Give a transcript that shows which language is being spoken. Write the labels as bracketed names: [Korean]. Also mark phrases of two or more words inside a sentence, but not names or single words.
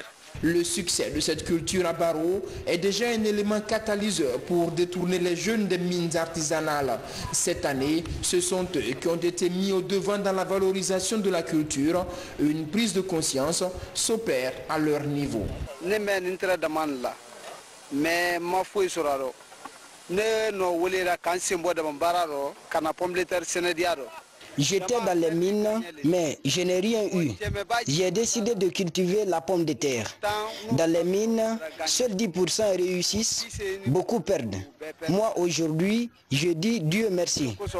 [French] Le succès de cette culture à Baro est déjà un élément catalyseur pour détourner les jeunes des mines artisanales. Cette année, ce sont eux qui ont été mis au devant dans la valorisation de la culture. Une prise de conscience s'opère à leur niveau. Mais ma foi [Mandingo] soraro ne no wolera kan sembo de bararo kana [French] pomme de terre [Mandingo] sénédiado. [French] J'étais dans les mines, mais je n'ai rien eu. J'ai décidé de cultiver la pomme de terre. Dans les mines, seuls 10% réussissent, beaucoup perdent. Moi, aujourd'hui, je dis Dieu merci.